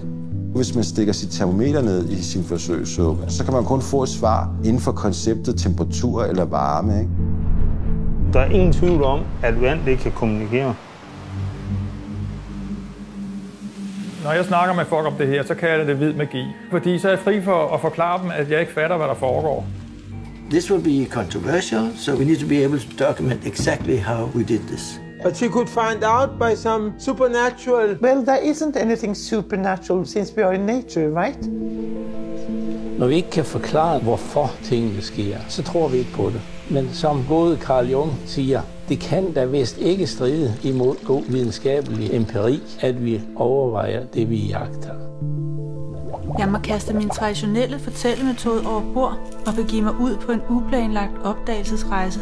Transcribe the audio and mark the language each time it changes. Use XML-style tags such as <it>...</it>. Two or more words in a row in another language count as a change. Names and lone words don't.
<da>Hvis man stikker sit termometer ned i sin forsøgssuppe, så kan man kun få et svar inden for konceptet temperatur eller varme. Ikke? Der er ingen tvivl om, at vand det kan kommunikere. Når jeg snakker med folk om det her, så kalder jeg det hvid magi. Fordi så er jeg fri for at forklare dem, at jeg ikke fatter, hvad der foregår.</da> <en>This will be controversial, so we need to be able to document exactly how we did this. But she could find out by some supernatural... Well, there isn't anything supernatural since we are in nature, right?</en> <da>Når vi ikke kan forklare, hvorfor tingene sker, så tror vi ikke på det. Men som både Carl Jung siger, det kan da vist ikke stride imod god videnskabelig empiri, at vi overvejer det, vi jagter. Jeg må kaste min traditionelle fortællemetode over bord og begive mig ud på en uplanlagt opdagelsesrejse.</da>